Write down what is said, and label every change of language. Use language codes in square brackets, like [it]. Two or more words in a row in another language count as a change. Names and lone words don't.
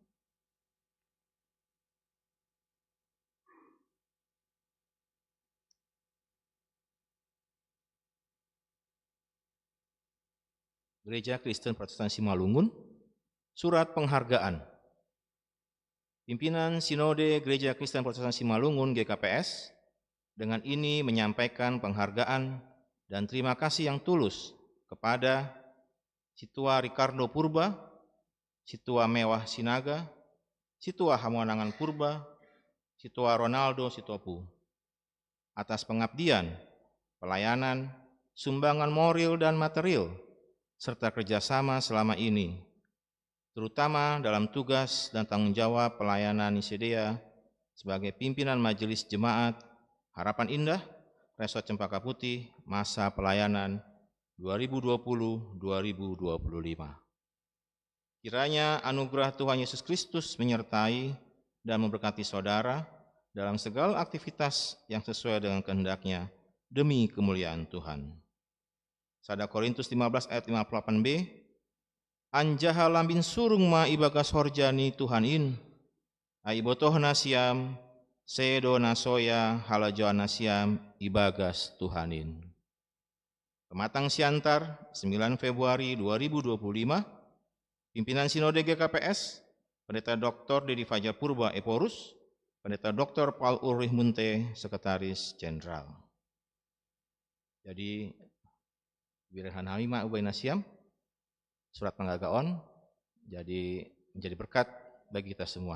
[id] Gereja Kristen Protestan Simalungun, surat penghargaan. Pimpinan Sinode Gereja Kristen Protestan Simalungun GKPS dengan ini menyampaikan penghargaan dan terima kasih yang tulus kepada Situa Ricardo Purba, Situa Mewah Sinaga, Situa Hamonangan Purba, Situa Ronaldo Sitopu atas pengabdian, pelayanan, sumbangan moral dan material serta kerjasama selama ini, terutama dalam tugas dan tanggung jawab pelayanan Nisidea sebagai pimpinan Majelis Jemaat Harapan Indah Resort Cempaka Putih masa pelayanan 2020-2025. Kiranya anugerah Tuhan Yesus Kristus menyertai dan memberkati saudara dalam segala aktivitas yang sesuai dengan kehendak-Nya demi kemuliaan Tuhan. [bts] 1 Korintus 15 ayat 58b, Anjaha lambin surung ma ibagas horjani Tuhan in, aibotoh nasiam, sedo nasoya halajoan nasiam ibagas Tuhanin. [id] Pematang Siantar, 9 Februari 2025, Pimpinan Sinode GKPS, Pendeta Dr. Dedi Fajar Purba Eporus, Pendeta Dr. Paul Ulrich Munte, Sekretaris Jenderal. Jadi, [bts] Birahan Hamima Ubay Nasiam, [id] surat penghargaan jadi menjadi berkat bagi kita semua.